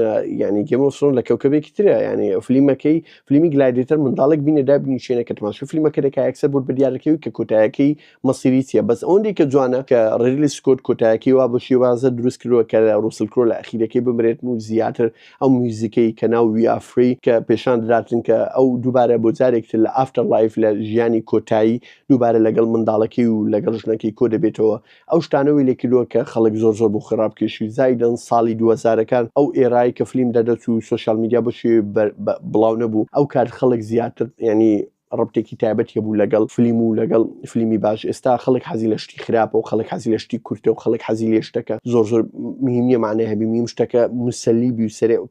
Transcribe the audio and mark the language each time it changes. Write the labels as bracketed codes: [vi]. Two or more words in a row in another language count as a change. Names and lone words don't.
[ckb] ینی گیم ئۆف ترۆنز لە کەوکەبێکی ترە ینی فیلمەکەی فیلمی گلایدیتر منداڵێک بینە دابینی شوێنە کە تەماشای فیلمەکە دەکا یەکسەر بۆ بەدیارەکەوی کە کۆتایەکەی مەسیری چیە بەس ئەوەندێک کە جوانە کە ڕیدلی سکۆت کۆتایەکەی وا بە شێوازە دروست کردووە کە ڕوسل کرۆ لە ئەخیرەکەی بمرێت و زیاتر ئەو میوزیکەی کە ناو وی آر فری کە پێشان دەداتن کە ئەو دووبارە بۆ جارێکتر لە [en] after life [ckb] لە ژیانی کۆتایی دووبارە لەگەڵ منداڵەکەی و لەگەڵ ژنەکەی کۆ دەبێتەوە ئەو شتانەوەی لێ کردووە کە خەڵک زۆر بۆ خراپکێشی زایدن ساڵی 2000ەکان ئەو ئێرای کە فیلم دەدەچ و [en] social media [ckb] بۆ شێوێ بڵاو نەبوو ئەو کار خەڵک زیاتر ینی ڕبتێکی تایبەت هەبوو لەگەڵ فیلم و لەگەڵ فیلمی باش ئێستا خەڵک حەزی لە شتی خراپە و خەڵک حەزی لە شتی کورتە و خەڵک حەزی لێ شتەکە زۆر مهم نییە معنای هەبی میم شتەکە مسەلی بی و سەرێ